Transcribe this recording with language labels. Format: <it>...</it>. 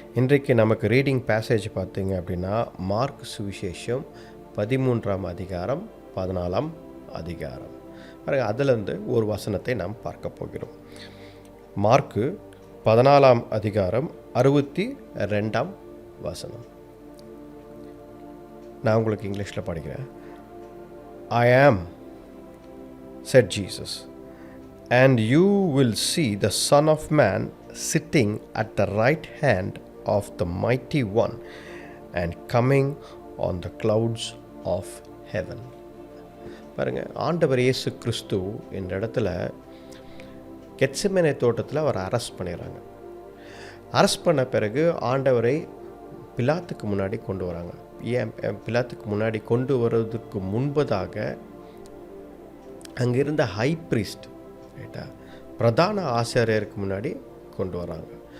<ta>இன்றைக்கு நமக்கு reading passage பார்த்தீங்க அப்படின்னா, மார்க் சுவிசேஷம் 13ஆம் அதிகாரம் 14ஆம் அதிகாரம். அதிலிருந்து ஒரு வசனத்தை நாம் பார்க்க போகிறோம். மார்க்கு 14ஆம் அதிகாரம் 62ஆம் வசனம். நான் உங்களுக்கு இங்கிலீஷில் படிக்கிறேன்.</ta> <en>I am, said Jesus, and you will see the Son of Man sitting at the right hand of the Mighty One and coming on the clouds of heaven.</en> <ta>பாருங்க, ஆண்டவர் இயேசு கிறிஸ்து இந்த இடத்துல கெத்செமனே தோட்டத்தில் அவர் அரெஸ்ட் பண்ணிடுறாங்க. அரெஸ்ட் பண்ண பிறகு ஆண்டவரை பிலாத்துக்கு முன்னாடி கொண்டு வராங்க. ஏன் பிலாத்துக்கு முன்னாடி கொண்டு வருவதற்கு முன்பதாக அங்கிருந்த ஹை ப்ரீஸ்ட், ரைட்டா, பிரதான ஆசாரியருக்கு முன்னாடி கொண்டு வராங்க.</ta>